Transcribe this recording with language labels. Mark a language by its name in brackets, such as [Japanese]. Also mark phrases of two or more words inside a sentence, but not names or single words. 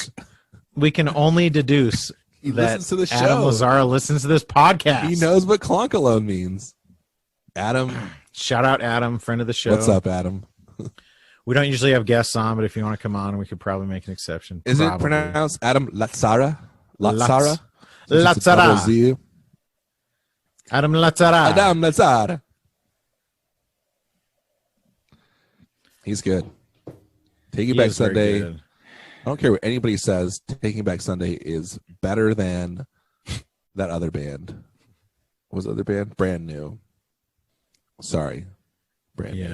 [English] We can only deduce He that listens to the Adam show. Lazara listens to this podcast. He knows what clonkalone means. Adam, Shout out Adam, friend of the show. what's up, Adam? We don't usually have guests on, but if you want to come on, we could probably make an exception. Is Probably. it pronounced Adam Lazara? Lazara? Lazara. Adam Lazara. Adam Lazara. He's good. Taking He Back is very Sunday. good. I don't care what anybody says. Taking Back Sunday is better than that other band. What was the other band? Brand New. Sorry, Brand New